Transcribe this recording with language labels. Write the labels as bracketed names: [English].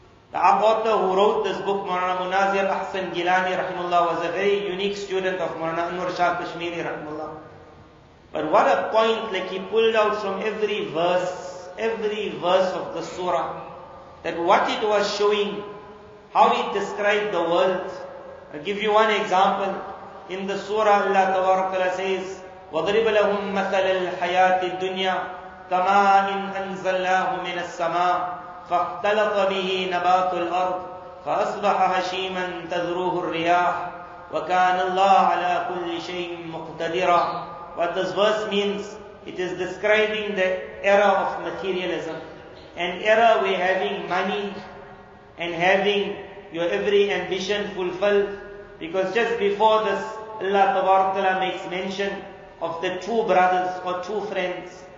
[English] The author who wrote this book, Moulana Munazir Ahsan Gilani rahimahullah, was a very unique student of Moulana Anwar Shah Kashmiri rahimahullah. But what a point, like he pulled out from every verse of the surah, that what it was showing, how it described the world. I'll give you one example. In the surah, Allah Tabaraka says, [Arabic] وَضْرِبَ لَهُمْ مَثَلَ الْحَيَاةِ الدُّنْيَا كَمَاءٍ أَنزَلْنَاهُ مِنَ السَّمَاءِ فَاخْتَلَطَ بِهِ نَبَاتُ الْأَرْضِ فَأَصْبَحَ هَشِيمًا تَذْرُوهُ الرِّيَاحُ وَكَانَ اللَّهُ عَلَى كُلِّ شَيْءٍ مُقْتَدِرًا. [English] What this verse means, it is describing the era of materialism. An era where having money and having your every ambition fulfilled. Because just before this, Allah Ta'ala makes mention of the two brothers or two friends.